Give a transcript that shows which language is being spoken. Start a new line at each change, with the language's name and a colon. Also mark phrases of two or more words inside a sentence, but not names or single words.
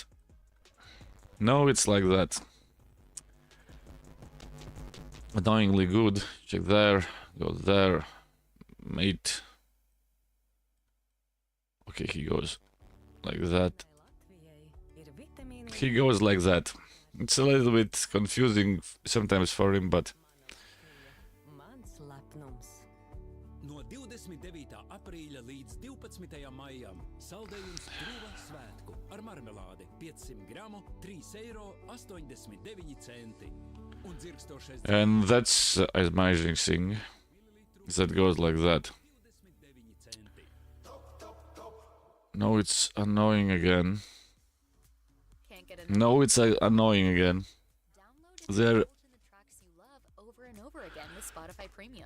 English: No, it's like that. Annoyingly good. Check there, go there, mate. Okay, he goes like that. He goes like that. It's a little bit confusing sometimes for him, but
Latvian: No 29. aprīļa līdz 12. maijam saldējums kruva svētku ar marmelādi 500 gramu 3,89 eiro. Un dzirkstošais
English: and that's an amazing thing that goes like that.
Latvian: 29 centi.
English: No, it's annoying again. Can't get enough. No, it's annoying again. Download and There- indulge in the tracks you love over and over again with Spotify Premium.